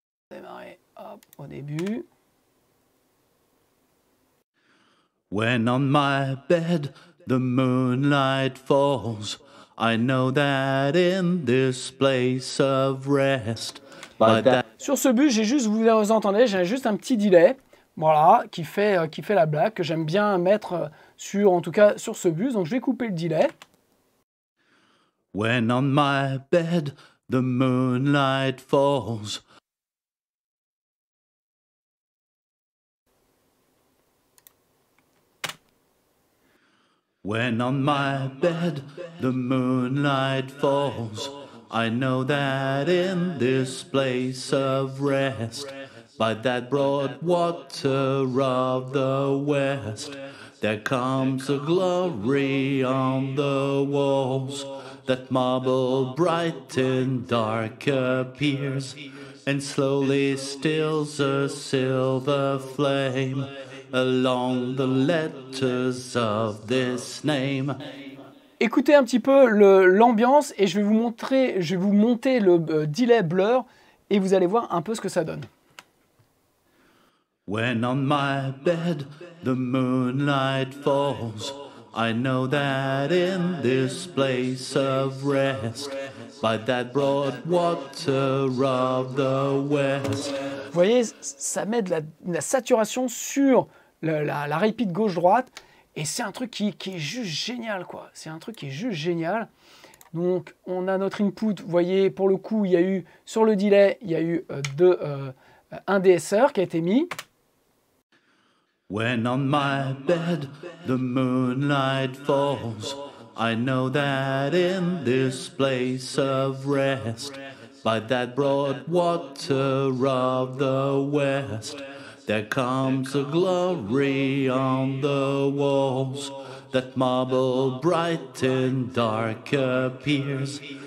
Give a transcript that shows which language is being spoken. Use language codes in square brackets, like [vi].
[fr] Démarrer, hop, au début. [en] When on my bed the moonlight falls, I know that in this place of rest by that. [fr] Sur ce bus, vous entendez, j'ai juste un petit delay, voilà, qui fait la blague, que j'aime bien mettre sur, en tout cas, sur ce bus. Donc je vais couper le delay. [en] When on my bed the moonlight falls. When on my bed the moonlight falls, I know that in this place of rest, by that broad water of the west, there comes a glory on the walls, that marble bright and dark appears, and slowly stills a silver flame along the letters of this name. [fr] Écoutez un petit peu l'ambiance et je vais vous monter le delay blur et vous allez voir un peu ce que ça donne. [en] When on my bed the moonlight falls, I know that in this place of rest, by that broad water of the west. [fr] Vous voyez, ça met de la saturation sur la repeat gauche-droite et c'est un truc qui est juste génial, quoi. C'est un truc qui est juste génial. Donc, on a notre input. Vous voyez, pour le coup, il y a eu, sur le delay, il y a eu un DSR qui a été mis. [en] When on my bed the moonlight falls, I know that in this place of rest, by that broad water of the west, there comes a glory on the walls, that marble bright and dark appears,